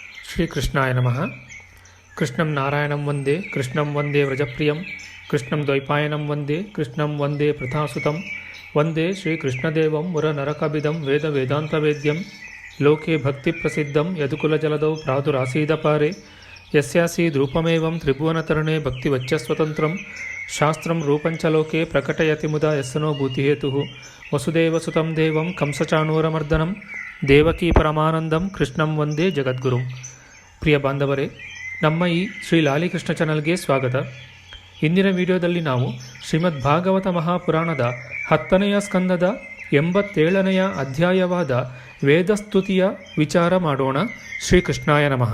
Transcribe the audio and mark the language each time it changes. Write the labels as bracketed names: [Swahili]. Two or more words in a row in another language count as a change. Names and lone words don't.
[Sanskrit] ಶ್ರೀಕೃಷ್ಣಾಯ ನಮಃ. ಕೃಷ್ಣಂ ನಾರಾಯಣಂ ವಂದೇ, ಕೃಷ್ಣಂ ವಂದೇ ವ್ರಜಪ್ರಿಯಂ, ಕೃಷ್ಣಂ ದ್ವೈಪಾಯನಂ ವಂದೇ, ಕೃಷ್ಣಂ ವಂದೇ ಪೃಥಾಸುತಂ, ವಂದೇ ಶ್ರೀಕೃಷ್ಣದೇವಂ ಮುರನರಕಬಿದಂ ವೇದ ವೇದಾಂತವೇದ್ಯಂ, ಲೋಕೆ ಭಕ್ತಿಪ್ರಸಿದ್ಧಂ ಯದುಕುಲಜಲದೌ ಪ್ರಾದುರಾಸೀದಪಾರೆ, ಯಸ್ಯಾಸೀದ್ರೂಪಮೇವಂ ತ್ರಿಭುವನತರಣೆ ಭಕ್ತಿವಚ್ಚಸ್ವತಂತ್ರಂ, ಶಾಸ್ತ್ರಂ ರೂಪಂಚ ಲೋಕೆ ಪ್ರಕಟಯತಿ ಮುದಾ ಯಸ್ಸನೋ ಭೂತಿಹೇತುಃ, ವಸುದೇವಸುತಂ ದೇವಂ ಕಂಸಚಾಣೂರಮರ್ದನಂ, ದೇವಕೀ ಪರಮಾನಂದಂ ಕೃಷ್ಣಂ ವಂದೇ ಜಗದ್ಗುರುಂ. [Kannada] ಪ್ರಿಯ ಬಾಂಧವರೇ, ನಮ್ಮ ಈ ಶ್ರೀ ಲಾಲಿಕೃಷ್ಣ ಚಾನಲ್ಗೆ ಸ್ವಾಗತ. ಇಂದಿನ ವಿಡಿಯೋದಲ್ಲಿ ನಾವು ಶ್ರೀಮದ್ ಭಾಗವತ ಮಹಾಪುರಾಣದ 10ನೆಯ ಸ್ಕಂದದ 87ನೆಯ ಅಧ್ಯಾಯವಾದ ವೇದಸ್ತುತಿಯ ವಿಚಾರ ಮಾಡೋಣ. [Sanskrit] ಶ್ರೀಕೃಷ್ಣಾಯ ನಮಃ.